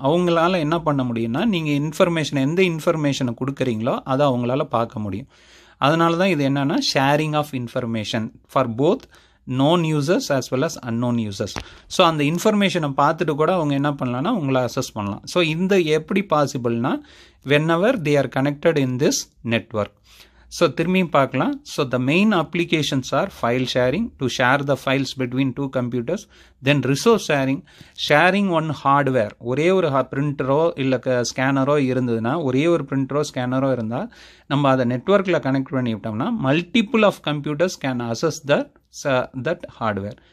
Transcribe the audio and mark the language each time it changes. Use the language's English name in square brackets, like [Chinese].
[Tamil] அவங்களால என்ன பண்ண முடியும்னா நீங்கள் இன்ஃபர்மேஷன் எந்த இன்ஃபர்மேஷனை கொடுக்குறீங்களோ அதை அவங்களால பார்க்க முடியும். அதனால தான் இது என்னென்னா [English] Sharing of information for both known users as well as unknown users. [Tamil] So அந்த இன்ஃபர்மேஷனை பார்த்துட்டு கூட அவங்க என்ன பண்ணலான்னா உங்களை அசஸ் பண்ணலாம். ஸோ இந்த எப்படி பாசிபிள்னா [English] whenever they are connected in this network. [Tamil] So திரும்பி பார்க்கலாம். [English] So the main applications are file sharing to share the files between two computers. [Tamil] Then resource sharing one hardware. ஒரே ஒரு பிரிண்டரோ இல்லை ஸ்கேனரோ இருந்ததுன்னா, ஒரே ஒரு பிரிண்டரோ ஸ்கேனரோ இருந்தால் நம்ம அதை நெட்வொர்க்கில் connect பண்ணிவிட்டோம்னா [English] Multiple of computers can access that hardware.